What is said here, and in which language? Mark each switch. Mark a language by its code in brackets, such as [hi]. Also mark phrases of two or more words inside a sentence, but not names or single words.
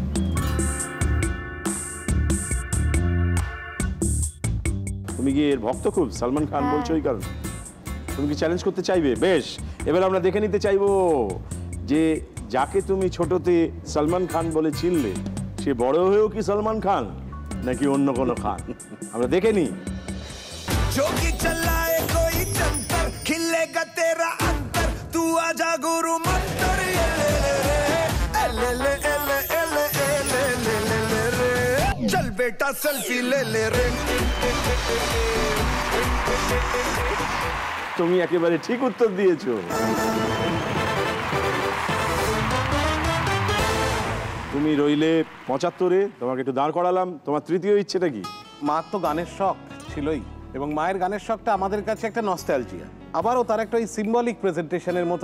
[bn] তুমি কি এর ভক্ত খুব? সালমান খান বলছো এই কারণে? তুমি কি চ্যালেঞ্জ করতে চাইবে? বেশ, এবার আমরা দেখে নিতে চাইবো যে যাকে তুমি ছোটতে সলমান খান বলে চিনলে সে বড় হয়েও কি সলমান খান নাকি অন্য কোনো খান, আমরা দেখে নিই। [hi] जोगी चलाए कोई जंतर खिलेगा तेरा अंतर तू आजा गुरु मंतर ये ले ले रे चल बेटा सेल्फी ले रे। [bn] তুমি একেবারে ঠিক উত্তর দিয়েছো। তুমি রইলে 75-এ, তোমাকে একটু দাঁড় করালাম। তোমার তৃতীয় ইচ্ছেটা কি? মার তো গানের শখ ছিলই, এবং মায়ের গানের শখটা আমাদের কাছে একটা নস্টালজিয়া, আবারও তার একটা ওই [en] symbolic presentationer [bn] মতন।